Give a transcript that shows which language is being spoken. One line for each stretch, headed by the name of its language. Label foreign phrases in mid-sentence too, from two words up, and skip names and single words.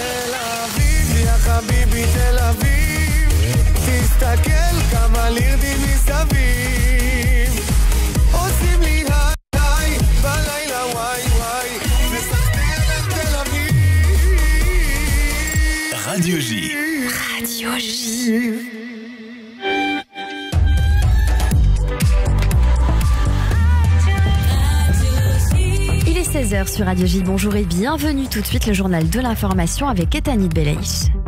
Hebrew: תסתכל כמה לירדים מסביב עושים לי היי בלילה וואי וואי וסחטיין את תל אביב
French: Radio J. Radio J. Il est 16h sur Radio J. Bonjour et bienvenue tout de suite le journal de l'information avec Etanit Belaïch.